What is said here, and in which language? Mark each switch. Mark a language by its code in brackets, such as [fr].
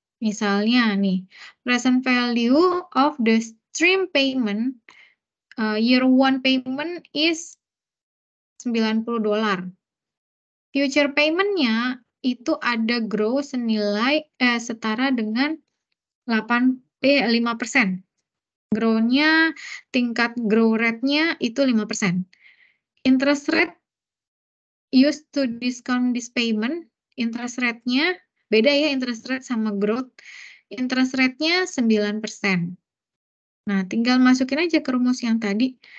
[id] Misalnya nih, [en] present value of the stream payment, year 1 payment is $90. [id] Future payment-nya itu ada grow senilai setara dengan 5%. Grow-nya, tingkat grow rate-nya itu 5%. [en] Interest rate used to discount this payment, interest rate-nya, [id] beda ya [en] interest rate [id] sama [en] growth. [id] Interest rate-nya 9%. Nah, tinggal masukin aja ke rumus yang tadi.